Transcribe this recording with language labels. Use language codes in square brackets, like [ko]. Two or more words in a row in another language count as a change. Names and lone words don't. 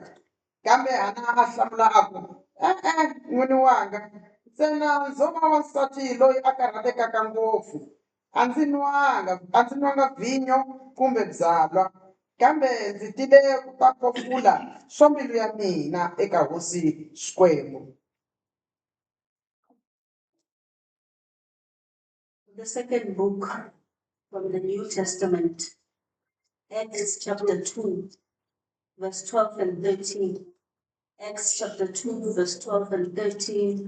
[ts] Kambe Hana a hlamula a ku, e-e n'wini wanga, ntsena ndzo va wansati loyi a karhatekaka ngopfu. A ndzi nwanga vhinyo kumbe byalwa, kambe ndzi tile ku ta kofula swa mbilu ya mina eka hosi Xikwembu. [en] The second book from the New Testament, Acts chapter 2, verse 12 and 13. Acts chapter 2, verse 12 and 13.